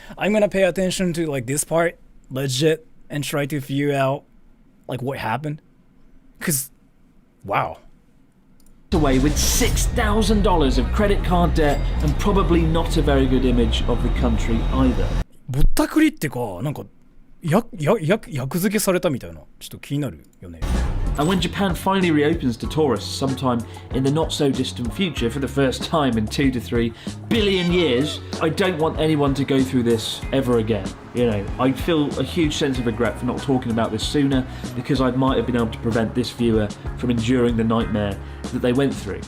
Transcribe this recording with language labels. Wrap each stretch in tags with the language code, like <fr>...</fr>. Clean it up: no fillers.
<en>I'm gonna pay attention to like this part, legit, and try to figure out like what happened. Cause, wow. Away with $6,000 of credit card debt and probably not a very good image of the country either.</en> <ja>ぼったくりってか、なんか役付けされたみたいな。ちょっと気になるよね。</ja> <en>And when Japan finally reopens to tourists sometime in the not so distant future for the first time in 2 to 3 billion years, I don't want anyone to go through this ever again. You know, I feel a huge sense of regret for not talking about this sooner because I might have been able to prevent this viewer from enduring the nightmare that they went through.</en>